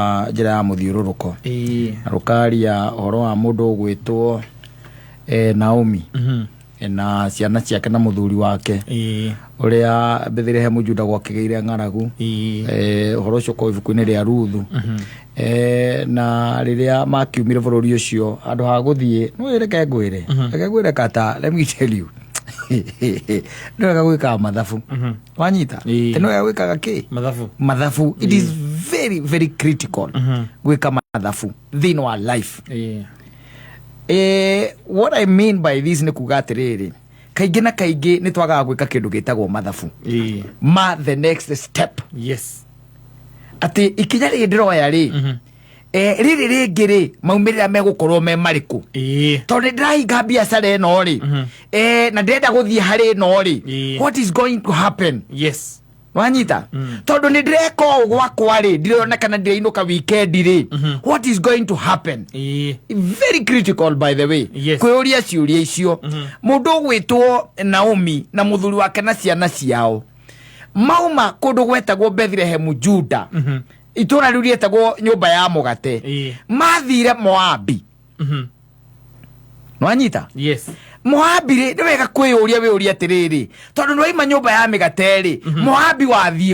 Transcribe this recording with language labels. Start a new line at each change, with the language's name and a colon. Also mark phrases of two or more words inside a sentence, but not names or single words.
Kikuyu: njira ya muthiururuko rukaria horo wa mundu gwitwo Naomi na ciana ciake na muthuri wake uria Bethlehem Juda gwakigeire ng'aragu horo ucio ko ibuku-ini ria Ruthu na riria makiumire bururi ucio andu ha guthie no reke ngwire kata
English: let me tell you
Kikuyu: no gwika mathafu wanyita no gwika ki mathafu
English: it is very very critical
Kikuyu: gwika mathafu thini wa life
English: what I mean by this
Kikuyu: ni kugatiriri kaingi na kaingi ni twagaga gwika kindu gitagwo mathafu
English: the next step
Kikuyu: ati ikinya ri ndiroya ri riri ringi ri maumirira megukorwo me mariku tondu ndirahinga biacara eno ri na ndenda guthie hari no ri
English: what is going to happen
Kikuyu: wanyita tondu ni ndireka gwakwa ri ndirona kana ndirainoka weekend ri
English: what is going to happen very critical by the way
Kikuyu: kwiuria ciuria icio mundu gwitwo Naomi na muthuri wake na ciana ciao mauma kundu gwetagwo Bethlehem Juda itura riu rietagwo nyumba ya mugate mathire Moabi nwanyita Moabi ri ni wega kwiyuria wiuria atiriri tondu nwaima nyumba ya migate ri Moabi wathie